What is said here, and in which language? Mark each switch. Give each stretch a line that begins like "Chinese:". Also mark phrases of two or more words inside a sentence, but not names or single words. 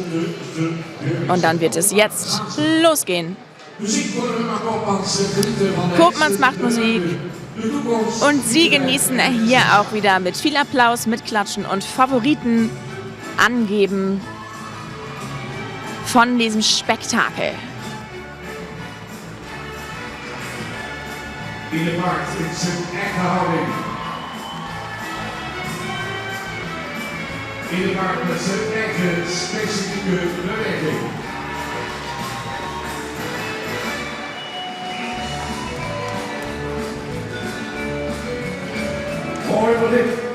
German: Und dann wird es jetzt losgehen. Koopmans macht Musik. Und Sie genießen hier auch wieder mit viel Applaus, mit Klatschen und Favoriten angeben von diesem Spektakel.
Dutch: In de markt in zijn echte houding. In de markt met zijn eigen specifieke beweging. Mooi wat dit.